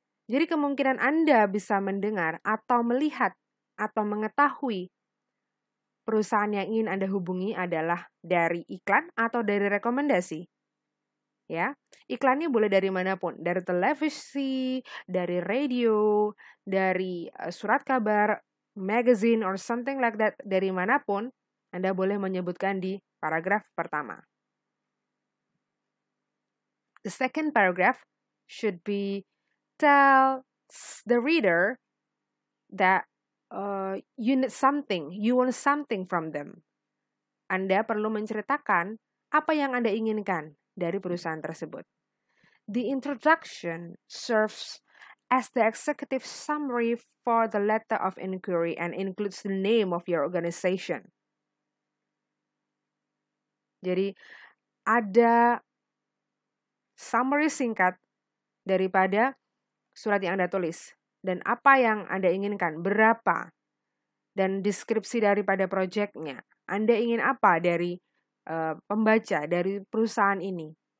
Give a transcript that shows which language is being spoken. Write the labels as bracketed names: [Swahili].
[Indonesian] Jadi kemungkinan Anda bisa mendengar atau melihat atau mengetahui perusahaan yang ingin Anda hubungi adalah dari iklan atau dari rekomendasi. Ya, iklannya boleh dari manapun, dari televisi, dari radio, dari surat kabar, [English] magazine or something like that, [Indonesian] dari manapun Anda boleh menyebutkan di paragraf pertama. [English] The second paragraph should be tell the reader that you need something, you want something from them. [Indonesian] Anda perlu menceritakan apa yang Anda inginkan dari perusahaan tersebut. [English] The introduction serves as the executive summary for the letter of inquiry and includes the name of your organization. [Indonesian] Jadi ada summary singkat daripada surat yang Anda tulis. Dan apa yang Anda inginkan, berapa, dan deskripsi daripada proyeknya. Anda ingin apa dari pembaca, dari perusahaan ini.